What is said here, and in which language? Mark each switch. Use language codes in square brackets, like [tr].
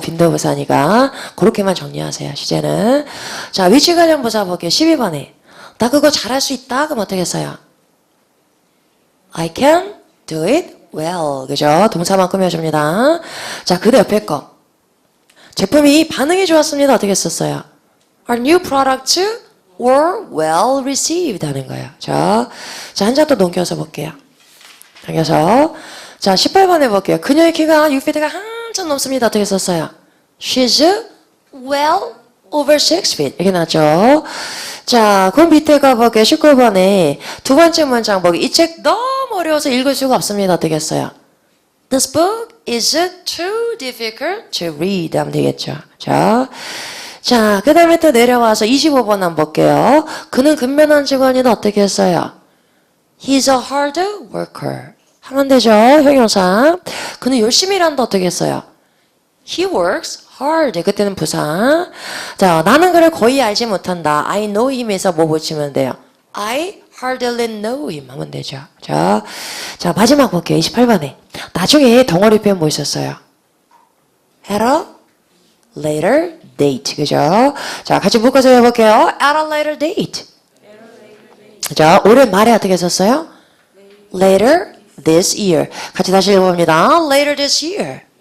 [ko] 빈도부사니까 그렇게만 정리하세요. 시제는. 자, 위치 관련 부사 볼게요. 12번에 나 그거 잘할 수 있다. 그럼 어떻게 써요? [en] I can do it well. [ko] 그죠? 동사만 꾸며줍니다. 자, 그 옆에 거. 제품이 반응이 좋았습니다. 어떻게 썼어요? [en] Our new products were well received [ko] 하는 거예요. 자, 한 장 또 넘겨서 볼게요. 넘겨서. 자, 18번 해볼게요. 그녀의 키가 6feet가 한참 넘습니다. 어떻게 썼어요? [en] She's well over 6 feet. [ko] 이렇게 나왔죠. 자, 그 밑에 가볼게요. 19번에 두 번째 문장 보기. 이 책 너무 어려워서 읽을 수가 없습니다. 어떻게 써요? [en] This book is too difficult to read [ko] 하면 되겠죠. 자, 그 다음에 또 내려와서 25번 한번 볼게요. 그는 근면한 직원이다. 어떻게 했어요? [en] He's a hard worker. [ko] 하면 되죠. 형용사. 그는 열심히 일한다. 어떻게 했어요? [en] He works hard. [ko] 그때는 부사. 자, 나는 그를 거의 알지 못한다. [en] I know him [ko] 에서 뭐 붙이면 돼요? [en] I hardly know him [ko] 하면 되죠. 자, 마지막 볼게요. 28번에. 나중에 덩어리 표현 뭐 있었어요? [en] At a later date. [ko] 그죠? 자, 같이 묶어서 해볼게요. [en] At a later date. [ko] 자, 올해 말에 어떻게 썼어요? [en] Later this year. [ko] 같이 다시 읽어봅니다. [en] Later this year.